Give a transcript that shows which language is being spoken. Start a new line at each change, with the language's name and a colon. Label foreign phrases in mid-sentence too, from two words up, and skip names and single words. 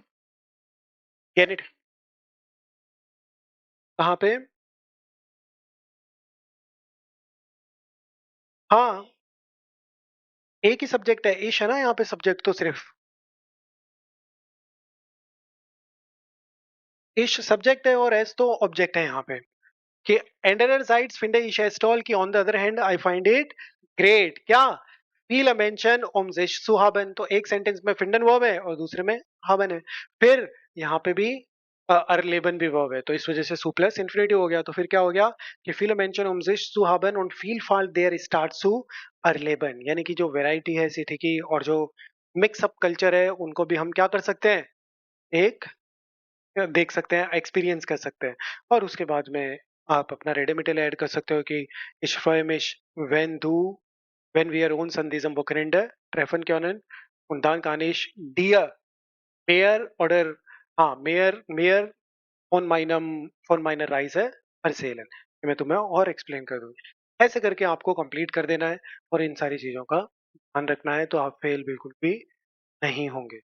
Hindi: गेनेटिव कहाँ पे, हाँ, एक ही सब्जेक्ट है, इश है ना यहाँ पे सब्जेक्ट तो सिर्फ, इश सब्जेक्ट है और एस तो ऑब्जेक्ट है यहाँ पे।
German: कि andererseits finde ich es toll,
English: कि on the other hand I find it great।
Hindi: क्या,
German: viele Menschen sich zu haben,
Hindi: तो एक सेंटेंस में finden वर्ब है और दूसरे में haben है। फिर यहाँ पे भी erleben भी वर्ब है, तो इस वजह से zu
English: plus infinitive
Hindi: हो गया। तो फिर क्या हो गया कि
German: viele Menschen sich zu haben und Vielfalt der Stadt zu erleben,
Hindi: यानी कि जो वैरायटी है सिटी की और जो
English: mix up culture
Hindi: है उनको भी हम क्या कर सकते हैं, एक देख सकते हैं, एक्सपीरियंस कर सकते हैं। और उसके बाद में आप अपना रेडिमेटल ऐड कर सकते हो कि
German: ich freue mich wenn du wenn wir uns an diesem Wochenende treffen können, und dann kann ich dir mehr oder mehr von meiner Reise erzählen,
Hindi: कि मैं तुम्हें और एक्सप्लेन कर दूंगी। ऐसे करके आपको कंप्लीट कर देना है और इन सारी चीजों का ध्यान रखना है, तो आप फेल बिल्कुल भी नहीं होंगे।